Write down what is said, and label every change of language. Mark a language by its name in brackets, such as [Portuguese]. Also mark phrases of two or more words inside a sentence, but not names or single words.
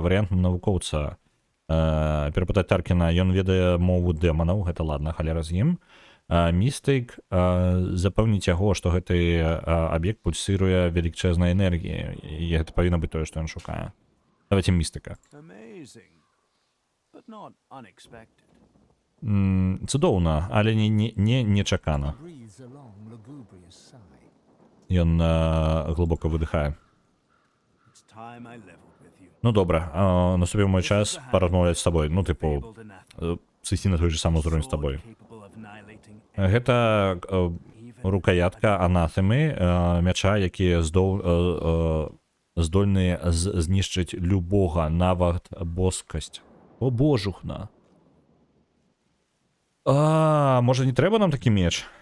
[Belarusian] Варыянт навукоўца перапытаць Таркіна, ён ведае мову дэманаў, гэта ладна, халера з ім. Містык запэўніць яго, што гэты аб'ект пульсіруе велічэзнай энергіяй, і гэта павінна быць тое, што ён шукае. Давайте містыка. [English] Amazing, but not unexpected. [Belarusian] Цудоўна, але не нечакана. [English] Breathes a long, lugubrious sigh. [Belarusian] Ён глыбока выдыхае. [English] It's time I leveled with you. [Belarusian] Ну добра, наступіў мой час паразмаўляць з табой. Ну, тыпу, [English] Fabled anathema. [Belarusian] сысці на той же самы ўзровень з табой. [English] Capable of annihilating [Belarusian] Гэта рукоятка анафемы, мяча, які здольны знішчыць любога, нават боскасць. О, божухна. Можа, не трэба нам такі меч?